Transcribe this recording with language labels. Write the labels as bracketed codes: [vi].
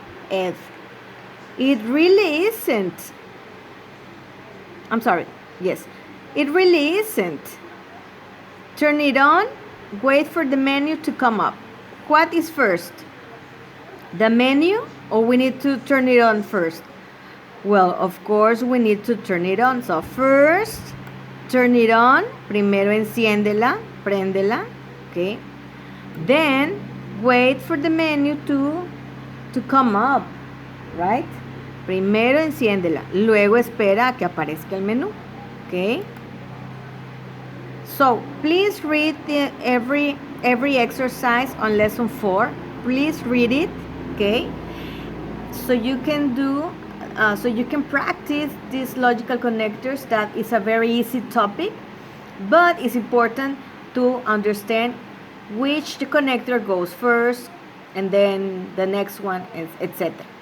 [en] It really isn't. I'm sorry, yes, it really isn't. Turn it on, wait for the menu to come up. What is first? The menu, or we need to turn it on first? Well, of course, we need to turn it on. So first, turn it on. [es] Primero enciéndela, préndela, okay? [en] Then, wait for the menu to come up, right? [es] Primero enciéndela, luego espera a que aparezca el menú, okay? [en] So, please read every exercise on lesson 4. Please read it, okay? So you can do, so you can practice these logical connectors. That is a very easy topic, but it's important to understand which the connector goes first, and then the next one, etc.